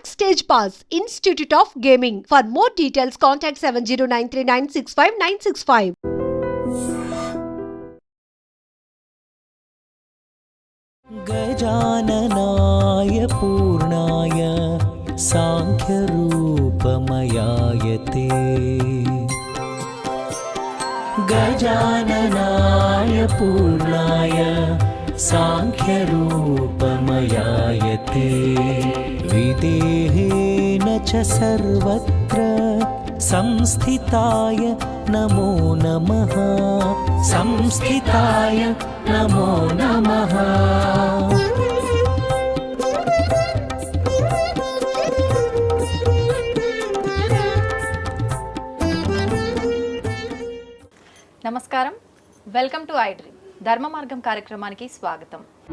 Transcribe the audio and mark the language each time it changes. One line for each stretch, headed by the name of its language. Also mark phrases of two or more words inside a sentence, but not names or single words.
English: Stage Pass, Institute of Gaming. For more details, contact 7093965965965.
Sanskrit: गजाननाय पूर्णाय साङ्ख्यरूपमयाय ते गजाननाय पूर्णाय साङ्ख्यरूपमयाय ते विदेहेन च सर्वत्र संस्थिताय नमो नमः संस्थिताय नमो नमः।
Telugu: నమస్కారం,
English: welcome to
Telugu: ఐ డ్రీమ్ ధర్మ మార్గం కార్యక్రమానికి స్వాగతం.